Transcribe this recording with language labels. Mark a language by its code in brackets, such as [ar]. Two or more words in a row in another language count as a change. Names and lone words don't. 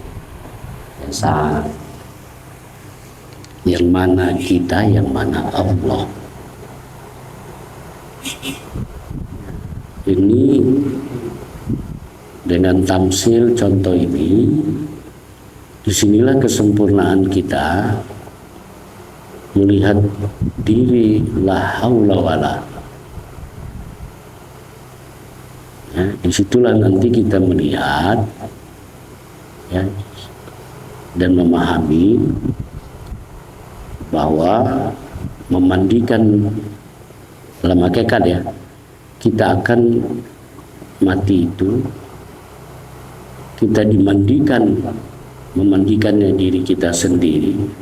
[id] Yang mana kita, yang mana Allah? Ini dengan tamsil contoh ini, disinilah kesempurnaan kita melihat diri [ar] لا حول ولا. [id] Ya, disitulah nanti kita melihat ya, dan memahami bahwa memandikan dalam hakikat ya, kita akan mati itu, kita dimandikan, memandikannya diri kita sendiri.